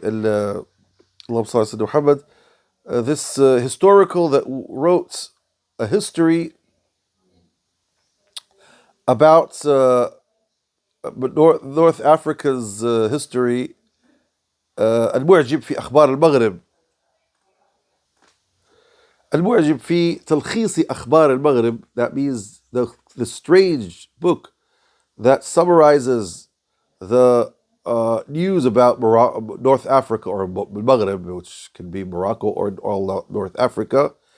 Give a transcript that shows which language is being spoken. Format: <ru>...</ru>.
<ar>Allahumma salli ala Muhammad.</ar> <en>This historical that wrote a history about North Africa's history.</en> <ar>المعجب في أخبار المغرب. المعجب في تلخيص أخبار المغرب.</ar> <en>That means the strange book that summarizes the news about North Africa or Maghreb, which can be Morocco or all North Africa,</en>